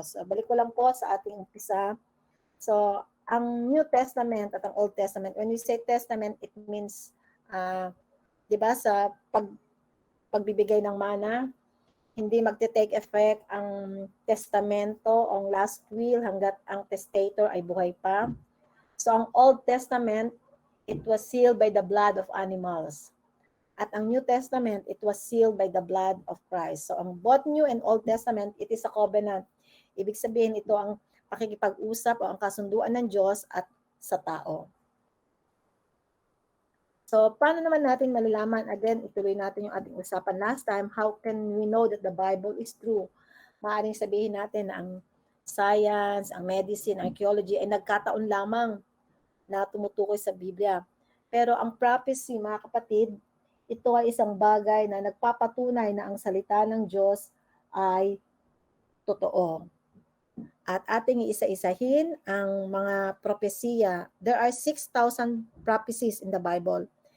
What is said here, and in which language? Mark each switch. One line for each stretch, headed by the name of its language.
Filipino: So balik ko lang po sa ating umpisa. So ang New Testament at ang Old Testament,
English: when we say Testament, it means,
Filipino: di ba, sa pagbibigay ng mana, hindi magte-take effect ang testamento o ang last will hanggat ang testator ay buhay pa.
English: So ang Old Testament, it was sealed by the blood of animals. At ang New Testament, it was sealed by the blood of Christ. So ang both New and Old Testament, it is a covenant.
Filipino: Ibig sabihin ito ang pakikipag-usap o ang kasunduan ng Diyos at sa tao. So, paano naman natin malalaman? Again, ituloy natin yung ating usapan
English: last time. How can we know that the Bible is true?
Filipino: Maaaring sabihin natin na ang science, ang medicine, ang archaeology ay nagkataon lamang na tumutukoy sa Biblia. Pero ang prophecy, mga kapatid, ito ay isang bagay na nagpapatunay na ang salita ng Diyos ay totoo. At ating iisa-isahin ang mga propesiya.
English: There are 6,000 prophecies in the Bible.